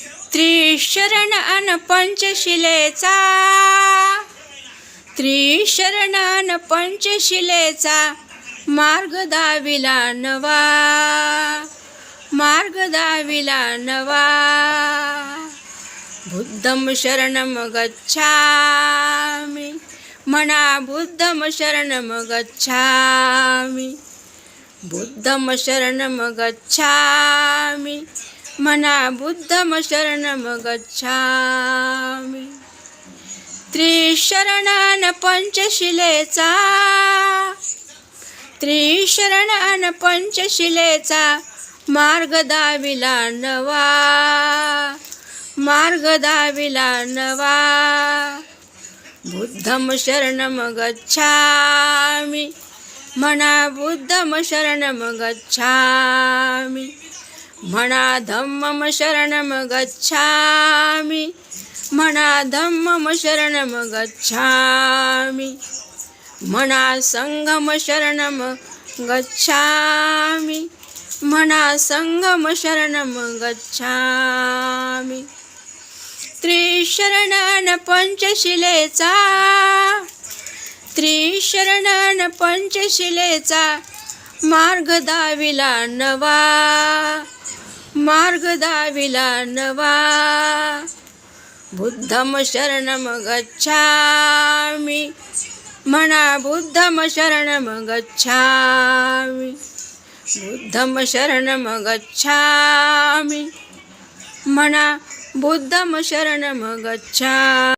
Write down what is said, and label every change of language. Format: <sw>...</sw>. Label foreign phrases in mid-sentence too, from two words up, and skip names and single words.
<mr>त्रिशरण अन पंचशिलेचा, त्रिशरण अन पंचशिलेचा मार्ग दाविला नवा, मार्ग दाविला नवा.</mr> <pi>बुद्धं शरणं गच्छामि, म्हणा बुद्धं शरणं गच्छामि, बुद्धं शरणं गच्छामि, म्हणा बुद्धं शरणं गच्छामि.</pi> <mr>त्रिशरण पंचशिलेचा, त्रिशरण पंचशिलेचा मार्ग दाविला नवा, मार्ग दाविला नवा.</mr> <pi>बुद्धं शरणं गच्छामि, म्हणा बुद्धं शरणं गच्छामि, म्हणा धम्मं शरणं गच्छामि, म्हणा धम्मं शरणं गच्छामि, म्हणा संघं शरणं गच्छामि, म्हणा संघं शरणं गच्छामि.</pi> <mr>त्रिशरण पंचशिलेचा, त्रिशरण पंचशिलेचा मार्ग दाविला नवा, मार्ग दाविला नवा.</mr> <pi>बुद्धं शरणं गच्छामि, म्हणा बुद्धं शरणं गच्छामि, बुद्धं शरणं गच्छामि, म्हणा बुद्धं शरणं गच्छामि.</pi>